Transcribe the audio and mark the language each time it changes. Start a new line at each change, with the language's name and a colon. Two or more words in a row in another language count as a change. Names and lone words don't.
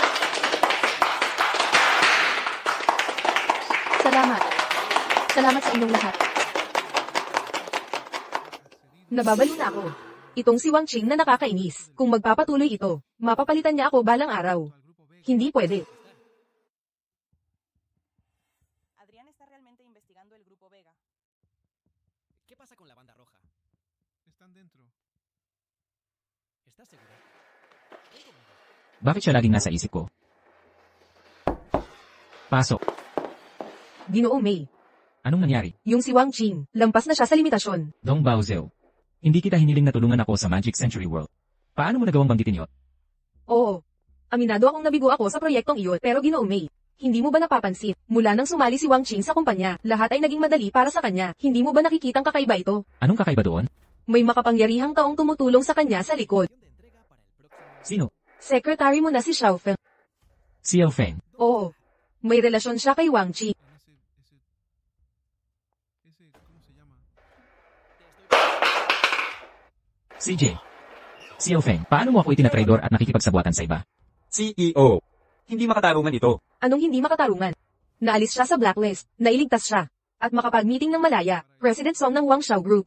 Filipino: salamat. Salamat sa inyong lahat. Nababalo na ako. Itong si Wang Qing na nakakainis. Kung magpapatuloy ito, mapapalitan niya ako balang araw.
Spanish: Al grupo Vega.
Filipino: Hindi pwede.
Spanish: Adrián está realmente investigando el grupo Vega. ¿Qué pasa con la banda roja? Están dentro. ¿Estás seguro? Ven conmigo.
Filipino: Bakit siya laging nasa isip ko? Pasok. Ginoong May. Anong nangyari? Yung si Wang Qing, lampas na siya sa limitasyon. Dong Baozeo. Hindi kita hiniling na tulungan ako sa Magic Century World. Paano mo nagawang banggitin yun? Oo. Aminado akong nabigo ako sa proyektong iyon, pero Ginoong May, hindi mo ba napapansin? Mula nang sumali si Wang Qing sa kumpanya, lahat ay naging madali para sa kanya. Hindi mo ba nakikitang kakaiba ito? Anong kakaiba doon? May makapangyarihang taong tumutulong sa kanya sa likod. Sino? Secretary mo na si Xiao Feng. Si Yao Feng. Oo. May relasyon siya kay Wang Qing.
Spanish: ¿cómo se llama?
Filipino: CJ. Si Yao Feng, paano mo ako itinatraidor at nakikipagsabuatan sa iba? CEO. Hindi makatarungan ito. Anong hindi makatarungan? Naalis siya sa blacklist, nailigtas siya, at makapag-meeting ng malaya, President Song ng Wang Xiao Group.